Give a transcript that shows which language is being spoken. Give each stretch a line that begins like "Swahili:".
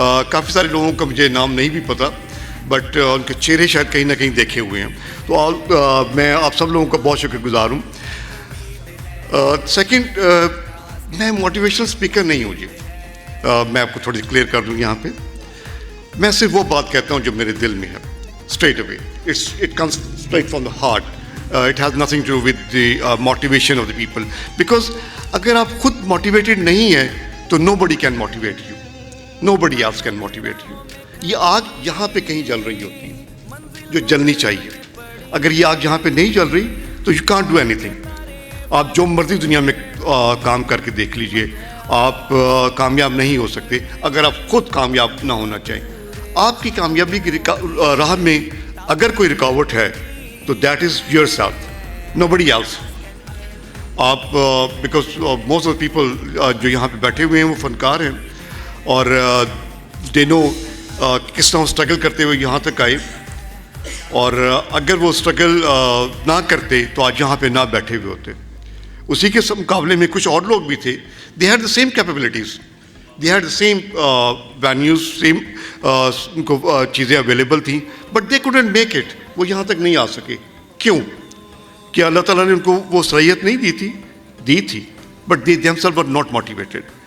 Urdu: کافی سارے لوگوں کا مجھے نام نہیں بھی پتہ، بٹ ان کے چہرے شاید کہیں نہ کہیں دیکھے ہوئے ہیں. تو میں آپ سب لوگوں کا بہت شکر گزار ہوں. سیکنڈ، میں موٹیویشنل اسپیکر نہیں ہوں جی. میں آپ کو تھوڑی کلیئر کر دوں یہاں پہ. میں صرف وہ بات کہتا ہوں جو میرے دل میں ہے،
English: Straight away. It comes straight from the heart. It has nothing to do with the motivation of the people.
Urdu: Because اگر آپ خود موٹیویٹڈ نہیں ہیں تو
English: nobody can motivate you. Nobody else can motivate you.
Urdu: یہ آگ یہاں پہ کہیں جل رہی ہوتی ہے جو جلنی چاہیے. اگر یہ آگ یہاں پہ نہیں جل رہی تو
English: you can't do anything.
Urdu: آپ جو مرضی دنیا میں کام کر کے دیکھ لیجئے، آپ کامیاب نہیں ہو سکتے اگر آپ خود کامیاب نہ ہونا چاہیں. آپ کی کامیابی کی راہ میں اگر کوئی رکاوٹ ہے تو
English: That is yourself, nobody else.
Urdu: آپ
English: because most of people
Urdu: جو یہاں پہ بیٹھے ہوئے ہیں وہ فنکار ہیں، اور
English: they know
Urdu: کس طرح اسٹرگل کرتے ہوئے یہاں تک آئے. اور اگر وہ اسٹرگل نہ کرتے تو آج یہاں پہ نہ بیٹھے ہوئے ہوتے. اسی کے مقابلے میں کچھ اور لوگ بھی تھے.
English: they had the same capabilities, they had the same venues, same
Urdu: ان کو چیزیں اویلیبل تھیں،
English: But they couldn't make it.
Urdu: وہ یہاں تک نہیں آ سکے. کیوں؟ کہ اللہ تعالیٰ نے ان کو وہ صلاحیت نہیں دی تھی،
English: But they themselves were not motivated.